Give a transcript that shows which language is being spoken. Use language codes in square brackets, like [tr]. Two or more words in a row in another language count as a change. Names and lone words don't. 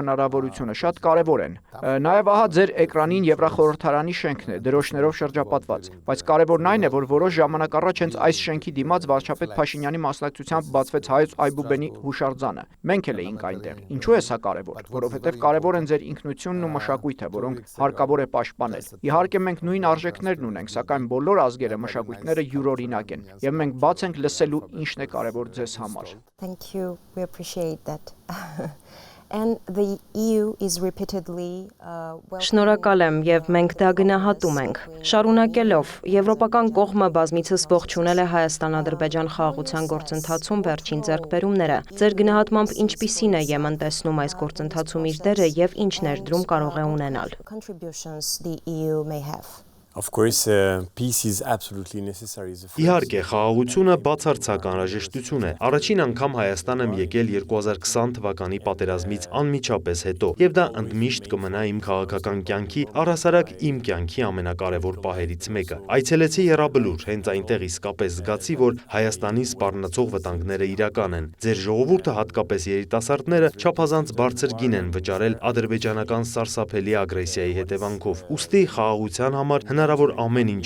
[hy] հնարավորությունը շատ կարեւոր են։ Նաև ահա ձեր էկրանին Եվրախորհրդարանի շենքն է, դրոշներով շրջապատված, բայց կարեւորն այն է, որ որոշ ժամանակ առաջ հենց այս շենքի դիմաց վարչապետ Փաշինյանի մասնակցությամբ բացվեց Հայոց Այբուբենի հուշարձանը։ Մենք էլ էինք այնտեղ։ Ինչու է սա կարեւոր։ Որովհետեւ կարեւոր են ձեր ինքնությունն ու մշակույթը, որոնք հարկավոր է պաշտպանել։ Իհարկե մենք նույն արժեքներն ունենք, սակայն բոլոր ազգերը, մշակույթները յուրօրինակ են, եւ մենք բաց ենք լսելու ինչն է կարեւոր ձեզ համար։ [en] Thank you. We appreciate that. And the EU is repeatedly [hy] Շնորհակալ եմ եւ մենք դա գնահատում ենք։ Շարունակելով, եվրոպական կողմը բազմիցս ողջունել է Հայաստան-Ադրբեջան խաղաղության գործընթացում վերջին ձեռքբերումները։ Ձեր գնահատմամբ ինչպիսին է Եմեն տեսնում այս գործընթացում իր դերը եւ ինչ ներդրում կարող է ունենալ։ [en] contributions the EU may have. Of course, peace is absolutely necessary. [hy] Իհարկե, խաղաղությունը բացարձակ անհրաժեշտություն է։ Առաջին անգամ Հայաստան եմ եկել 2020 թվականի պատերազմից անմիջապես հետո, եւ դա ընդմիշտ կմնա իմ քաղաքական կյանքի, առհասարակ իմ կյանքի ամենակարևոր պահերից մեկը։ Այցելեցի Եռաբլուր, հենց այնտեղ իսկապես զգացի, որ Հայաստանի սպառնացող վտանգները իրական են։ Ձեր ժողովուրդը, հատկապես երիտասարդները, չափազանց բարձր գին են վճարել ադրբեջանական սարսափելի ագրեսիայի հետևանքով։ Ուստի խաղաղության համար հնարավոր ամեն ինչ